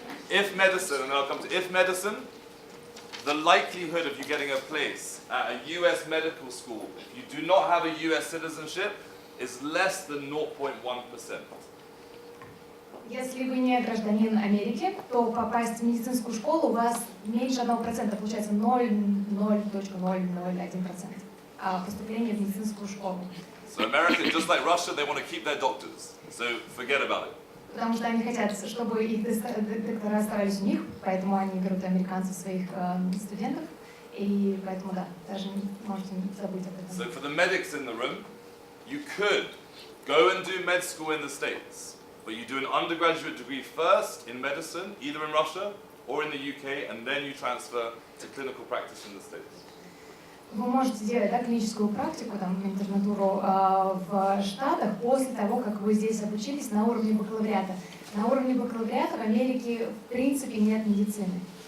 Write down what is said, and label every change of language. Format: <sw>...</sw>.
<en>If medicine, and I'll come to if medicine, the likelihood of you getting a place at a US medical school, if you do not have a US citizenship, is less than 0.1%.</en> <ru>Если вы не гражданин Америки, то попасть в медицинскую школу у вас меньше 1%, получается 0,001% поступления в медицинскую школу.</ru> <en>So America, just like Russia, they want to keep their doctors. So forget about it.</en> <ru>Потому что они хотят, чтобы их доктора оставались у них, поэтому они берут американцев своих студентов, и поэтому да, даже можете забыть об этом.</ru> <en>So for the medics in the room, you could go and do med school in the States, but you do an undergraduate degree first in medicine, either in Russia or in the UK, and then you transfer to clinical practice in the States.</en> <ru>Вы можете делать клиническую практику, интернатуру в Штатах после того, как вы здесь обучились на уровне бакалавриата. На уровне бакалавриата в Америке в принципе нет медицины.</ru>